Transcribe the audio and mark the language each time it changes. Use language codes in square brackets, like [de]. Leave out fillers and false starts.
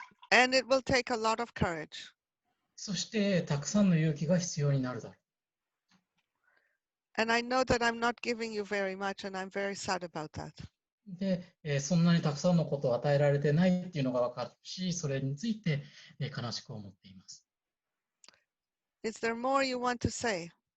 [en] And it will take a lot of courage. [ja] そしてたくさんの勇気が必要になるだろう。 [en] And I know that I'm not giving you very much, and I'm very sad about that. [ja] で、そんなにたくさんのことを与えられてないっていうのが分かるし、それについて、悲しく思っています。 [en] Is there more you want to say?